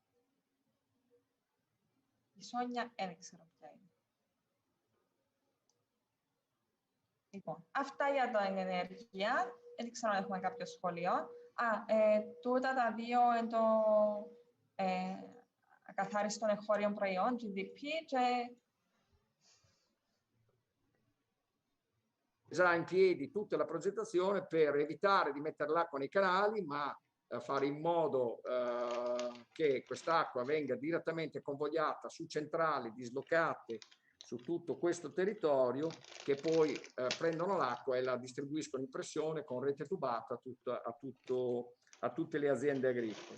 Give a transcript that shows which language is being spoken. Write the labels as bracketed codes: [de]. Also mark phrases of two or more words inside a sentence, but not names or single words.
[el] Η Σόνια δεν ξέρω ποια είναι. Λοιπόν, αυτά για την ενέργεια. Δεν ξέρω αν έχουμε κάποιο σχόλιο. Τούτα τα δύο είναι το ακαθάριστον εγχώριων προϊόν, GDP, και [it] già in piedi tutta la progettazione per evitare di mettere l'acqua nei canali, ma fare in modo che quest'acqua venga direttamente convogliata su centrali dislocate su tutto questo territorio, che poi prendono l'acqua e la distribuiscono in pressione con rete tubata a tutte le aziende agricole.